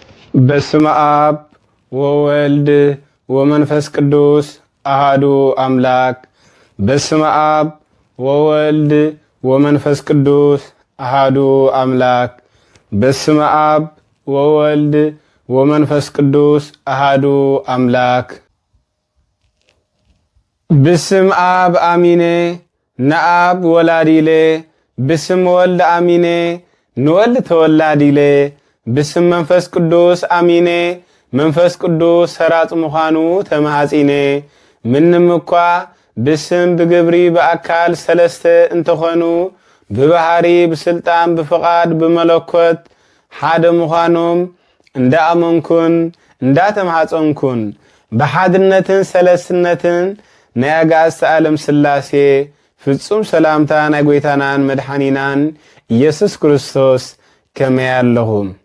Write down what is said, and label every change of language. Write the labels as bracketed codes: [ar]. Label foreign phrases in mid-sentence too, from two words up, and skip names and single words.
[gez] በስመ አብ ወወልድ ወመንፈስ ቅዱስ አሃዱ አምላክ። በስመ አብ ወወልድ ወመንፈስ ቅዱስ አሃዱ አምላክ። በስመ አብ ወወልድ ወመንፈስ ቅዱስ አሃዱ አምላክ። [ti] ብስም አብ አሚኔ ነአብ ወላዲሌ ብስም ወልድ አሚኔ ንወልድ ተወላዲሌ ብስም መንፈስ ቅዱስ አሚኔ መንፈስ ቅዱስ ሰራጽ ምዃኑ ተማሐጺኔ። ምንም እኳ ብስም ብግብሪ በአካል ሰለስተ እንተኾኑ ብባህሪ ብስልጣን ብፍቓድ ብመለኮት ሓደ ምዃኖም እንዳኣመንኩን እንዳተማሐፀንኩን ብሓድነትን ሰለስትነትን ናይ ኣጋዕዝተ ዓለም ሥላሴ ፍጹም ሰላምታ ናይ ጐይታናን መድኃኒናን ኢየሱስ ክርስቶስ ከመይ ኣለኹም።